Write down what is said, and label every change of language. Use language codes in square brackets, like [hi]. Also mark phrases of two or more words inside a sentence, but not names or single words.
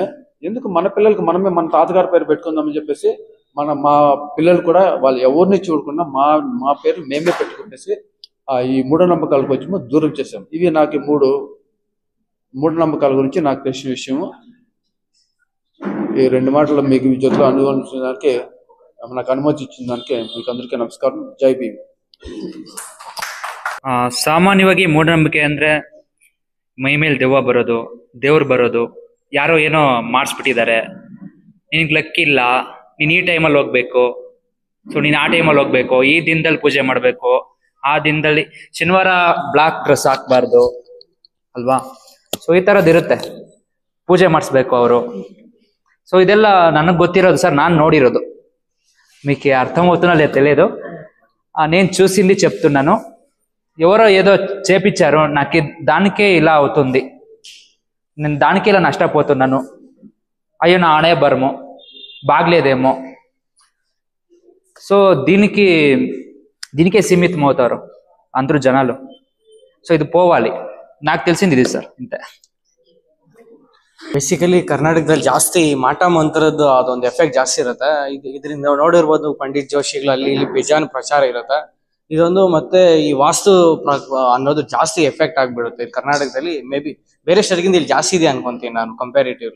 [te] ఎందుకు మన పిల్లలకి మనమే మన తాతగారి పేరు పెట్టుకుందామని చెప్పేసి మా పిల్లలు కూడా వాళ్ళు ఎవరిని చూడకుండా మా పేరు మేమే పెట్టుకునేసి ఈ మూఢనమ్మకాలకు వచ్చి దూరం చేసాం. ఇవి నాకు 3 మూఢనమ్మకాల గురించి నాకు తెలిసిన విషయము. ఈ 2 మాటలు మీకు జొత్తులో అనుభవించడానికి నాకు అనుమతి ఇచ్చిన దానికి మీకు అందరికీ ನಮಸ್ಕಾರ. [kn] ಜೈ ಭೀಮ್. ಸಾಮಾನ್ಯವಾಗಿ ಮೂಢನಂಬಿಕೆ ಅಂದ್ರೆ ಮೈ ಮೇಲೆ ದೆವ್ವ ಬರೋದು, ದೇವ್ರು ಬರೋದು, ಯಾರೋ ಏನೋ ಮಾಡಿಸ್ಬಿಟ್ಟಿದ್ದಾರೆ, ನಿನಗೆ ಲಕ್ಕಿಲ್ಲ, ನೀನು ಈ ಟೈಮಲ್ಲಿ ಹೋಗ್ಬೇಕು, ಸೊ ನೀನು ಆ ಟೈಮಲ್ಲಿ ಹೋಗ್ಬೇಕು, ಈ ದಿನದಲ್ಲಿ ಪೂಜೆ ಮಾಡಬೇಕು, ಆ ದಿನದಲ್ಲಿ ಶನಿವಾರ [en] black dress [kn] ಹಾಕ್ಬಾರ್ದು ಅಲ್ವಾ. ಸೊ ಈ ಥರದ್ದಿರುತ್ತೆ, ಪೂಜೆ ಮಾಡಿಸ್ಬೇಕು ಅವರು. సో ಇದೆಲ್ಲ ನನಗೆ ಗೊತ್ತಿರೋದು సార్, ನಾನು నోడిరోదు. [te] మీకు అర్థమవుతున్నా లేదు తెలియదు, నేను చూసింది చెప్తున్నాను. ఎవరో ఏదో చేపించారు, నాకు దానికే ఇలా అవుతుంది, నేను దానికే ఇలా నష్టపోతున్నాను, అయ్యో నా ఆడే బరము బాగలేదేమో, సో దీనికే సీమితం అవుతారు అందరూ జనాలు. సో ఇది పోవాలి. నాకు తెలిసింది ఇది సార్, ఇంతే. [kn] ಬೇಸಿಕಲಿ ಕರ್ನಾಟಕದಲ್ಲಿ ಜಾಸ್ತಿ ಮಾಟ ಮಂತ್ರದ್ದು ಅದೊಂದು ಎಫೆಕ್ಟ್ ಜಾಸ್ತಿ ಇರುತ್ತೆ. ಇದರಿಂದ ನೋಡಿರ್ಬೋದು ಪಂಡಿತ್ ಜೋಶಿಗಳು ಅಲ್ಲಿ ಇಲ್ಲಿ ಬೇಜಾನ್ ಪ್ರಚಾರ ಇರುತ್ತೆ. ಇದೊಂದು ಮತ್ತೆ ಈ ವಾಸ್ತು ಅನ್ನೋದು ಜಾಸ್ತಿ ಎಫೆಕ್ಟ್ ಆಗ್ಬಿಡುತ್ತೆ ಕರ್ನಾಟಕದಲ್ಲಿ. ಮೇ ಬಿ ಬೇರೆ ಸ್ಟೇಟ್ಗಿಂತ ಇಲ್ಲಿ ಜಾಸ್ತಿ ಇದೆ ಅನ್ಕೊಂತೀನಿ ನಾನು ಕಂಪ್ಯಾರಿಟಿವ್ಲಿ.